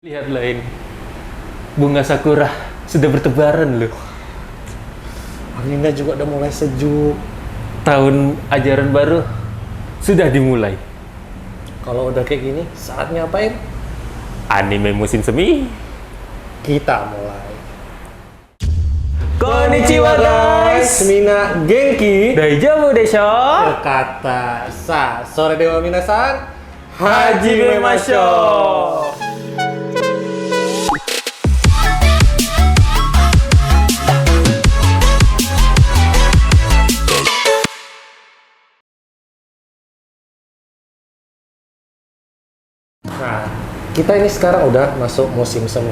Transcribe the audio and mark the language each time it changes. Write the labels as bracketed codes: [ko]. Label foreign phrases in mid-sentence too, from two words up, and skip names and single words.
[id] Lihatlah ini, bunga sakura sudah bertebaran loh. Anginnya juga udah mulai sejuk. Tahun ajaran baru sudah dimulai. Kalau udah kayak gini, saatnya apain? Anime musim semi. Kita mulai. [ja] こんにちは guys. みな元気. 大丈夫でしょ. かたさ それでは みなさん. 始めましょ. [id] Nah, kita ini sekarang udah masuk musim semi.